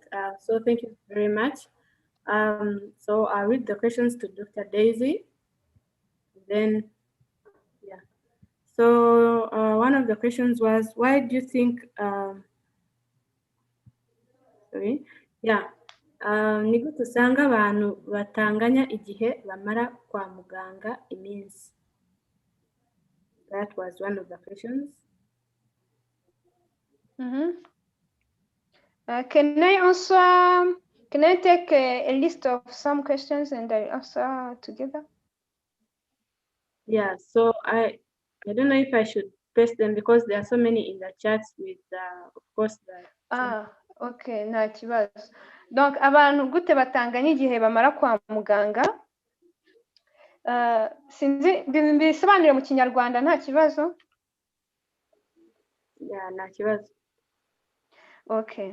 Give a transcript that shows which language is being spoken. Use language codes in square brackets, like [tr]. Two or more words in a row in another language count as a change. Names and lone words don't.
[en] So thank you very much. So I'll read the questions to Dr. Daisy. Then, yeah. So one of the questions was, why do you think, sorry, yeah, [rw] ni gute usanga abantu batanganya igihe bamara kwa muganga iminsi? [en] That was one of the questions. Can I answer? Can I take a list of some questions and I answer together? Yeah, so I don't know if I should paste them because there are so many in the chats with, of course, the. [rw] Okay, nta kibazo. Donc, abantu gute batanganya igihe bamara kwa muganga? Sinzi bisobanure mu Kinyarwanda, nta kibazo? Yeah, nta kibazo. [en] Okay.